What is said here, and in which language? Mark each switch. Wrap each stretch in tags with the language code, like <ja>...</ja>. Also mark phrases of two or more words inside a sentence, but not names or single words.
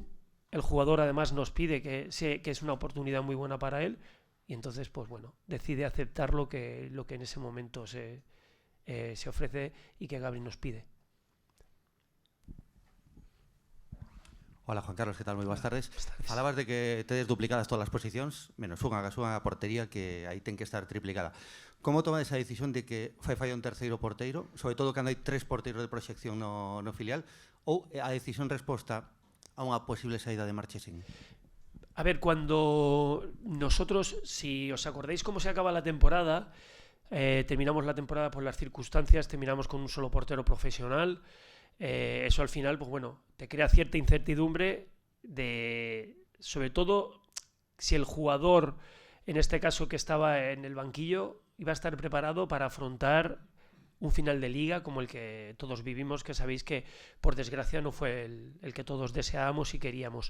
<es>El jugador además nos pide que es una oportunidad muy buena para él, y entonces pues bueno, decide aceptar lo que en ese momento se ofrece y que Gabri nos pide. Hola, Juan Carlos, que tal?</es> <gl>Moi boas tardes. Falabas de que tedes duplicadas todas as posicións, menos unha portería que aí ten que estar triplicada. Como toma esa decisión de que falla un terceiro porteiro, sobre todo cando hai 3 porteiros de proxección no filial, ou a decisión resposta a unha posible saída de Marchesín?</gl> <es>A ver, cuando nosotros, si os acordáis cómo se acaba la temporada, terminamos la temporada por las circunstancias, terminamos con un solo portero profesional. Eso al final, pues bueno, te crea cierta incertidumbre sobre todo si el jugador, en este caso que estaba en el banquillo, iba a estar preparado para afrontar un final de liga como el que todos vivimos, que sabéis que por desgracia no fue el que todos deseábamos y queríamos.</es>